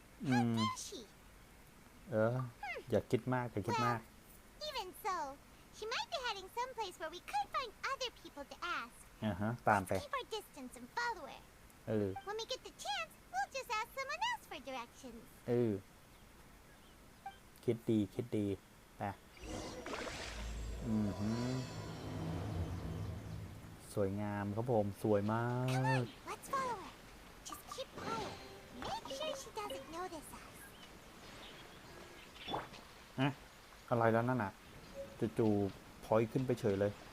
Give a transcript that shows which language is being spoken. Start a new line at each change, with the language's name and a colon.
English: How dare she?
Thai: อย่าคิดมากอย่าคิดมาก
English: Even so, she might be heading someplace where we could find other people to ask.
Thai: ตามไป
English: Let's keep our distance and follow her.
Thai: เออ
English: When we get the chance, we'll just ask someone else for directions.
Thai: เออ คิดดีคิดดีไปสวยงามครับผมสวยมาก
English: Come on, let's follow her. Just keep quiet. Make sure she doesn't notice us.
Thai: อะไรแล้วนั่นน่ะจู่ๆพอยขึ้นไปเฉยเลย